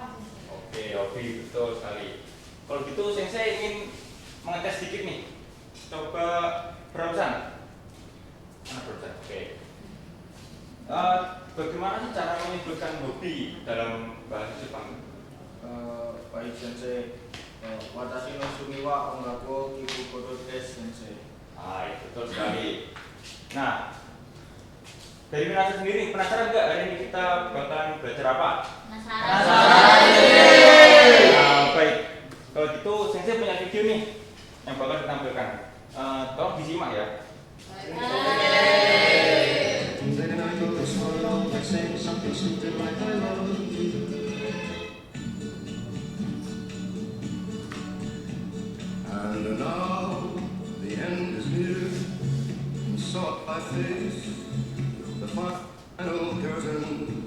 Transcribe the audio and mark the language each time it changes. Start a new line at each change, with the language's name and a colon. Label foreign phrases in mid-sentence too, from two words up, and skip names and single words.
Indonesian: Oke, hobi betul sekali. Kalau gitu, saya ingin mengetes sedikit nih. Coba berurusan. Mana berurusan? Oke. Bagaimana sih cara menyebutkan hobi dalam bahasa Jepang?
Japanese: Baik sensei, 私の趣味は音楽きぶことです先生.
Indonesian: Betul sekali. Nah, dari Minasa sendiri penasaran nggak hari ini kita bakalan belajar apa? Baik. Kalau gitu, Sensei punya video nih yang bakal ditampilkan. Tolong disimak ya.
English: And now the end is near, and sought I face the final curtain.